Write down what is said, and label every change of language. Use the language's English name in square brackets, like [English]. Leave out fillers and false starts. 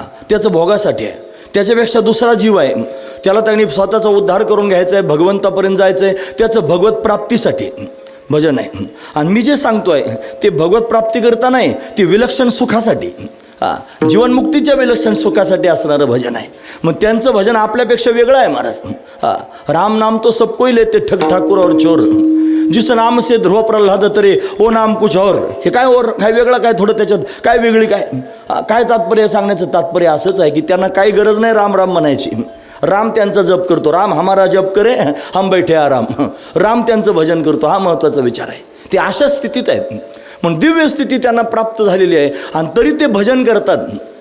[Marathi] त्याचं भोगासाठी आहे. त्याच्यापेक्षा दुसरा जीव आहे, त्याला त्यांनी स्वतःचा उद्धार करून घ्यायचा आहे, भगवंतापर्यंत जायचं आहे, त्याचं भगवत प्राप्तीसाठी भजन आहे. आणि मी जे सांगतोय ते भगवत प्राप्ती करता नाही, ते विलक्षण सुखासाठी, जीवनमुक्तीच्या विलक्षण सुखासाठी असणारं भजन आहे. मग त्यांचं भजन आपल्यापेक्षा वेगळं आहे महाराज. [Hindi] राम नाम तो सब कोई लेते ठग ठाकुर और चोर, जिस नाम से ध्रुव प्रल्हाद तरे ओ नाम कुछ और. [Marathi] हे काय और काय वेगळं काय? थोडं त्याच्यात काय वेगळी काय तात्पर्य? सांगण्याचं तात्पर्य असंच आहे की त्यांना काही गरज नाही राम राम म्हणायची. राम त्यांचा जप करतो, [Hindi] राम हमारा जप करे हम बैठे आराम. [Marathi] राम त्यांचं भजन करतो, हा महत्त्वाचा विचार आहे. ते अशा स्थितीत आहेत. म्हणून दिव्य स्थिती त्यांना प्राप्त झालेली आहे आणि तरी ते भजन करतात.